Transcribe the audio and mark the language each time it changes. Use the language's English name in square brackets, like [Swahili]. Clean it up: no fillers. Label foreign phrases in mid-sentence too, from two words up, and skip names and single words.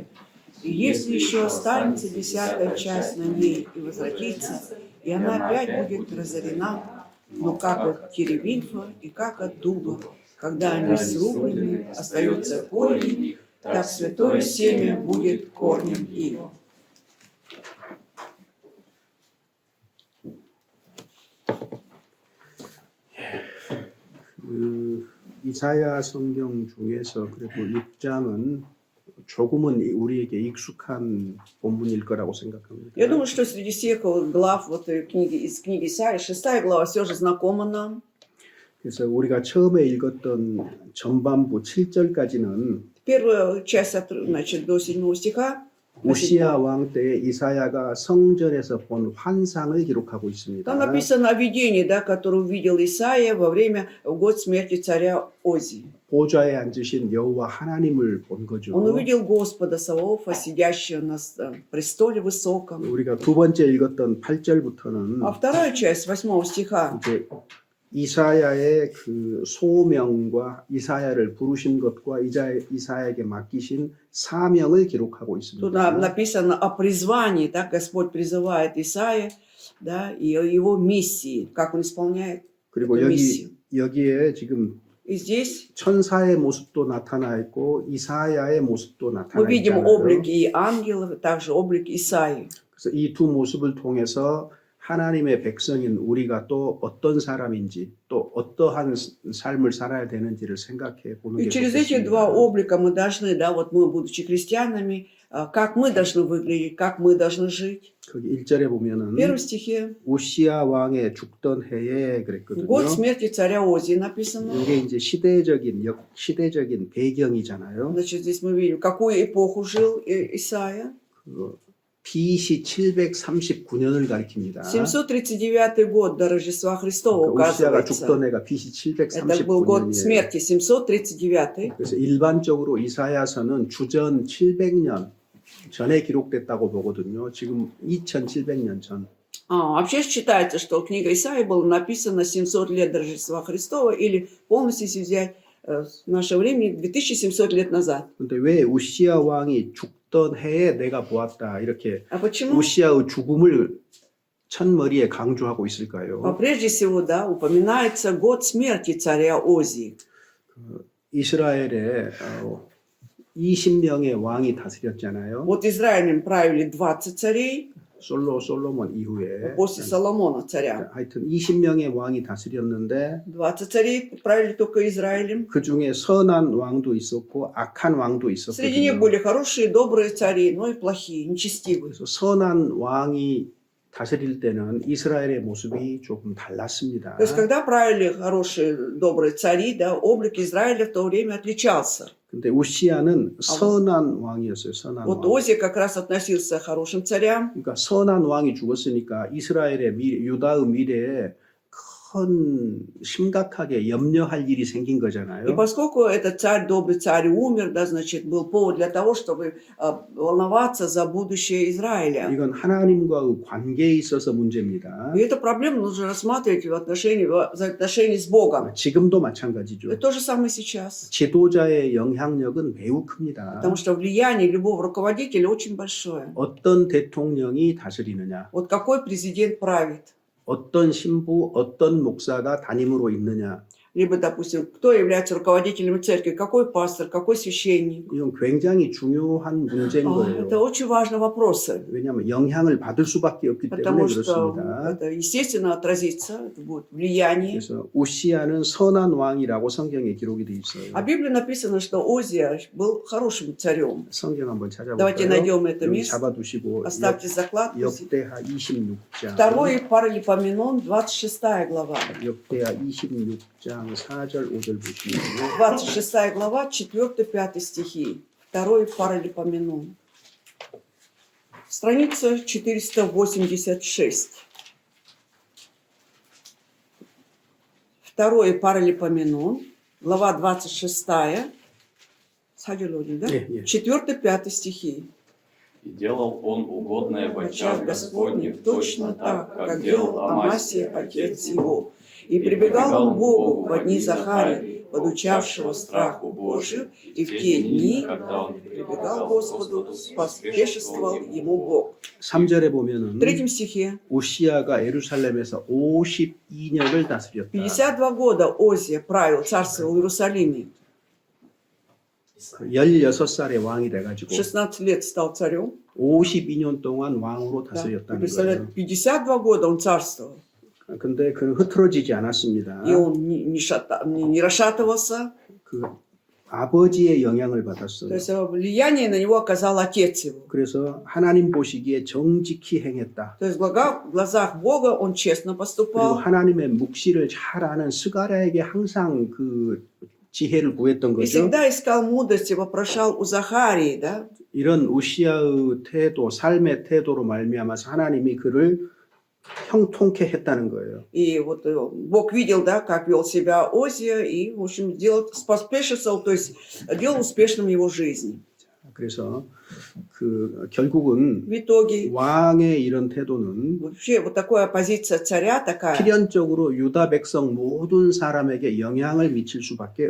[Russian] И если еще останется 10-я часть на ней и возвратится, и она опять будет разорена, но как от теребинфа и как от дуба, когда они срублены, остаются корни, так святое семя будет корнем их. [Korean] 이사야 성경 중에서 그래도 6장은 조금은 우리에게 익숙한 본문일 거라고 생각합니다. [Russian] Я думаю, что среди всех глав вот книги, из книги Исаии, 6 глава все же знакома нам. [Korean] 그래서 우리가 처음에 읽었던 전반부 7절까지는 [Russian] Первая часть, значит, до 7 стиха, [Korean] 우시야 왕 때 이사야가 성전에서 본 환상을 기록하고 있습니다. [Russian] там написано о видении, да, которое увидел Исаия во время, в год смерти царя Озии. [Korean] 보좌에 앉으신 여호와 하나님을 본 거죠. [Russian] Он увидел Господа Саваофа, сидящего на престоле высоком. [Korean] 우리가 두 번째 읽었던 8절부터는 [Russian] А вторая часть 8 стиха, [Korean] 이제 이사야의 그 소명과 이사야를 부르신 것과 이사야에게 맡기신 사명을 기록하고 [Russian] Тут [Korean] 있습니다. [Russian] написано о призвании, да, Господь призывает Исаия, да, и о его миссии, как он исполняет [Korean] 그리고 [Russian] эту миссию. [Korean] 여기에 지금 [Russian] И здесь [Korean] 천사의 모습도 나타나 있고 이사야의 모습도 [Russian] мы [Korean] 나타나 [Russian] видим [Korean] 있잖아요. [Russian] облик и ангелов, также облик Исаии. [Korean] 그래서 이 두 모습을 통해서 하나님의 백성인 우리가 또 어떤 사람인지 또 어떠한 삶을 살아야 되는지를 생각해 보는 [Russian] И [Korean] 게 [Russian] через эти два [Korean] 좋겠습니다. [Russian] облика мы должны, да, вот мы, будучи христианами, как мы должны выглядеть, как мы должны жить. [Korean] 거기 1절에 [Russian] В [Korean] 보면은 [Russian] первом стихе [Korean] 우시야 왕의 죽던 해에 [Russian] в [Korean] 그랬거든요. [Russian] год смерти царя Озии написано. [Korean] 이게 이제 시대적인 배경이잖아요. [Russian] Значит, здесь мы видим, какую эпоху жил Исаия. [Korean] 그 BC 739년을 가리킵니다. [Russian] 739 год до Рождества Христова [Korean] 그러니까 우시야가 [Russian] указывается. [Korean] 죽던 해가 BC [Russian] Это был год [Korean] 739년이에요. [Russian] смерти, 739. [Korean] 그래서 일반적으로 이사야서는 주전 700년 전에 기록됐다고 보거든요. 지금 2700년 전. [Russian] Вообще считается, что книга Исаии была написана 700 лет до Рождества Христова, или полностью, если взять в наше время, 2700 лет назад. [Korean] 근데 왜 우시야 왕이 죽던 해에 내가 보았다 이렇게 [Russian] А почему? [Korean] 우시야의 죽음을 첫머리에 강조하고 있을까요? [Russian] Прежде всего, да, упоминается год смерти царя Озии. [Korean] 이스라엘에 20명의 왕이 다스렸잖아요. [Russian] Вот Израилем правили 20 царей [Korean] 솔로몬 이후에 [Russian] после Соломона царя. [Korean] 하여튼 20명의 왕이 다스렸는데 [Russian] 20 царей правили только Израилем. [Korean] 그 중에 선한 왕도 있었고 악한 왕도 [Russian] Среди них [Korean] 있었거든요. [Russian] были хорошие, добрые цари, но и плохие, нечестивые. [Korean] 그래서 선한 왕이 다스릴 때는 이스라엘의 모습이 조금 달랐습니다. [Russian] То есть, когда правили хорошие, добрые цари, да, облик Израиля в то время отличался. [Korean] 근데 우시야는 선한 왕이었어요. 선한 [Russian] Вот [Korean] 왕. [Russian] Озия как раз относился к хорошим царям. [Korean] 그러니까 선한 왕이 죽었으니까 이스라엘의 미래, 유다의 미래에 큰 심각하게 염려할 일이 생긴 [Russian] И [Korean] 거잖아요. [Russian] поскольку этот царь, добрый царь, умер, да, значит, был повод для того, чтобы волноваться за будущее Израиля. [Korean] 이건 하나님과의 관계에 있어서 문제입니다. [Russian] И эту проблему нужно рассматривать в отношении с Богом. [Korean] 지금도 마찬가지죠. [Russian] Это то же самое сейчас. [Korean] 지도자의 영향력은 매우 큽니다. [Russian] Потому что влияние любого руководителя очень большое. [Korean] 어떤 대통령이 다스리느냐, Вот какой президент правит. 어떤 신부, 어떤 목사가 담임으로 있느냐, [Russian] Либо, допустим, кто является руководителем церкви, какой пастор, какой священник. [Korean] 이건 굉장히 중요한 문제인 [Russian] Это [Korean] 거예요. [Russian] очень важные вопросы. [Korean] 왜냐하면 영향을 받을 수밖에 없기 때문에 [Russian] Потому что [Korean] 그렇습니다. [Russian] это, естественно, отразится, это будет влияние. [Korean] 그래서 우시야는 선한 왕이라고 성경에 기록이 돼 있어요. [Russian] А в Библии написано, что Озия был хорошим царем. [Korean] 성경 한번 [Russian] Давайте [Korean] 찾아볼까요? [Russian] найдем это [Korean] 여기 [Russian] место. [Korean] 잡아두시고 [Russian] Оставьте закладку. [Korean] 역대하 26장. [Russian] Второй Паралипоменон, 26 глава. [Korean] 역대하 26장 4절 5절 보시면 [Russian] 26 глава, 4-5 стихи. Второй Паралипоменон. Страница 486. Второй Паралипоменон, глава 26. Садилодин, да? [Korean] 예, 예. [Russian] 4-5 стихи. И делал он угодное в очах Господних точно так, как делал Амасия, отец его. И прибегал он к Богу во дни Захарии, подучавшего страху Божию, и в те дни, когда он прибегал к Господу, поспешествовал ему Бог. [Korean] 3절에 [Russian] В [Korean] 보면은 [Russian] третьем стихе. [Korean] 우시야가 예루살렘에서 52년을 다스렸다. [Russian] 52 года Озия правил, царствовал в Иерусалиме. [Korean] 16살의 왕이 돼가지고 [Russian] 16 лет стал царем. [Korean] 52년 동안 왕으로 [Russian] Да. И [Korean] 다스렸다는 거예요. [Russian] представляете, 52 года он царствовал. [Korean] 근데 그는 흐트러지지 않았습니다. [Russian] И он не расшатывался. [Korean] 그 아버지의 영향을 [Russian] То [Korean] 받았어요. [Russian] есть влияние на него оказал отец его. [Korean] 그래서 하나님 보시기에 정직히 행했다. [Russian] То есть в глазах Бога он честно [Korean] 그리고 [Russian] поступал. [Korean] 하나님의 묵시를 잘 아는 스가랴에게 항상 그 지혜를 구했던 [Russian] И [Korean] 거죠. [Russian] всегда искал мудрости, вопрошал у Захарии, да? [Korean] 이런 우시야의 태도, 삶의 태도로 말미암아서 하나님이 그를 형통케 했다는 거예요. [Russian] И вот Бог видел, да, как вел себя Озия, и, в общем, поспешествовал, то есть делал успешным его жизнь. [Korean] 그래서 결국은 [Russian] В итоге [Korean] 왕의 이런 태도는 [Russian] вообще вот такая позиция царя такая. [Korean] 필연적으로 유다 백성 모든 사람에게 영향을 미칠 수밖에